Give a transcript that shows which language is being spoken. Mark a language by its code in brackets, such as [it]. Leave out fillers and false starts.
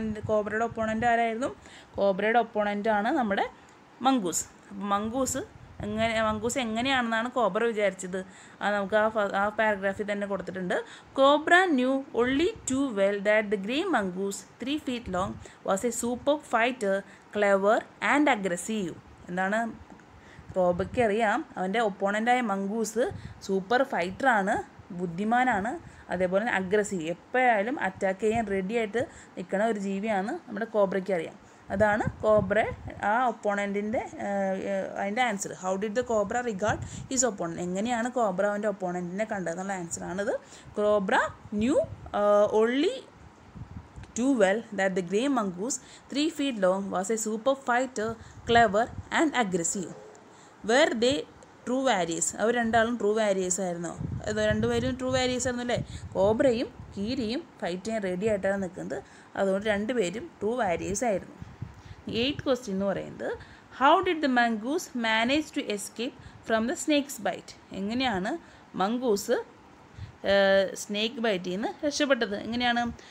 [ml] കോബ്രയുടെ opponent ആരായിരുന്നു? കോബ്രയുടെ ഒപ്പോണൻ്റാണ് നമ്മുടെ mongoose. അപ്പോൾ മംഗൂസ് എങ്ങനെയാണെന്നാണ് കോബ്ര വിചാരിച്ചത്? അത് നമുക്ക് ആ പാരഗ്രാഫിൽ തന്നെ കൊടുത്തിട്ടുണ്ട്. [en] Cobra knew only too well that the grey mongoose 3 feet long was a superb fighter, clever and aggressive. [ml] എന്താണ്? കോബ്രയ്ക്ക് അറിയാം അവൻ്റെ ഒപ്പോണൻ്റായ മംഗൂസ് സൂപ്പർ ഫൈറ്ററാണ്, ബുദ്ധിമാനാണ്, അതേപോലെ തന്നെ അഗ്രസീവ്, എപ്പോഴായാലും അറ്റാക്ക് ചെയ്യാൻ റെഡി ആയിട്ട് നിൽക്കുന്ന ഒരു ജീവിയാണ് നമ്മുടെ കോബ്രയ്ക്ക് അറിയാം. അതാണ് കോബ്ര ആ ഒപ്പോണൻറ്റിൻ്റെ അതിൻ്റെ answer. [en] How did the cobra regard his opponent? [ml] എങ്ങനെയാണ് കോബ്ര അവൻ്റെ ഒപ്പോണൻറ്റിനെ കണ്ടതെന്നുള്ള ആൻസറാണിത്. [en] Cobra knew only too well that the grey mongoose 3 feet long was a super fighter, clever and aggressive. Were they true warriors? [ml] അവർ രണ്ടാളും true warriors ആയിരുന്നു. രണ്ടുപേരും true warriors ആയിരുന്നു അല്ലേ. കോബ്രയും കീരിയും fight ചെയ്യാൻ ready ആയിട്ടാണ് നിൽക്കുന്നത്. അതുകൊണ്ട് രണ്ടുപേരും ട്രൂ വാരിയേഴ്സ് ആയിരുന്നു. 8th ക്വസ്റ്റ്യൻ എന്ന് പറയുന്നത് [en] How did the mongoose manage to escape from the snake's bite? [ml] എങ്ങനെയാണ് മംഗൂസ് സ്നേക്ക് ബൈറ്റിൽ നിന്ന് രക്ഷപ്പെട്ടത്? എങ്ങനെയാണ്?